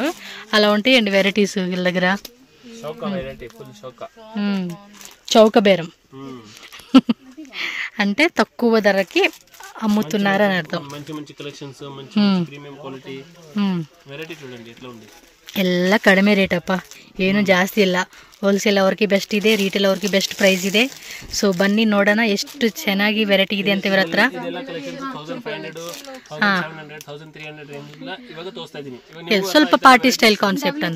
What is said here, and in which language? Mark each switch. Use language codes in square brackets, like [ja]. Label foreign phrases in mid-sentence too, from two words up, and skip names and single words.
[te] అలా ఉంటాయండి వెరైటీస్ వీళ్ళ దగ్గర. చౌక బేరం అంటే తక్కువ ధరకి అమ్ముతున్నారు అని అర్థం. మంచి కలెక్షన్స్, మంచి [en] premium quality variety [te] చూడండి ఎట్లా ఉంది. [kn] ಎಲ್ಲ ಕಡಿಮೆ ರೇಟಪ್ಪ, ಏನು ಜಾಸ್ತಿ ಇಲ್ಲ. ಹೋಲ್ಸೇಲ್ ಅವ್ರಿಗೆ ಬೆಸ್ಟ್ ಇದೆ, ರಿಟೇಲ್ ಅವ್ರಿಗೆ [en] best price [kn] ಇದೆ. ಸೊ ಬನ್ನಿ ನೋಡೋಣ ಎಷ್ಟು ಚೆನ್ನಾಗಿ ವೆರೈಟಿ ಇದೆ ಅಂತ ಇವ್ರ ಹತ್ರ. ಸ್ವಲ್ಪ [en] party style concept [kn] ಅಂತ.